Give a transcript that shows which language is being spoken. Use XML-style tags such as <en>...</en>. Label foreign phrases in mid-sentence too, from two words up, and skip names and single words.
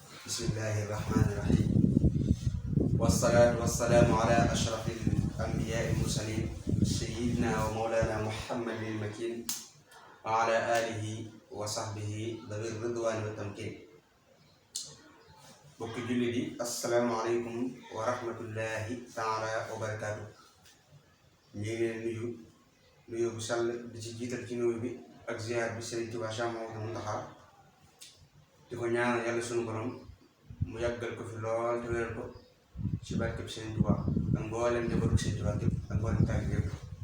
<ar>بسم الله الرحمن الرحيم والصلاة والسلام على أشرف الأنبياء المرسلين سيدنا ومولانا محمد المكين وعلى آله وصحبه ذوي الرضوان والتمكين.</ar> <wo>Bokki jullit yi,</wo> <ar>السلام عليكم ورحمة الله تعالى وبركاته.</ar> <wo>ñu ngi leen nuyu bu sell di ci jiital ci nuyu bi ak ziar bi Sëriñ Tuubaa Séex Muhammadul Muntaxaa di ko ñaanal yàlla sunu borom mu yàggal ko fi lool te wéral ko ci barkeb Sëriñ Tuubaa ak mboolem njabootu Sëriñ Tuubaa gépp ak mboolem taalibe yépp.</wo>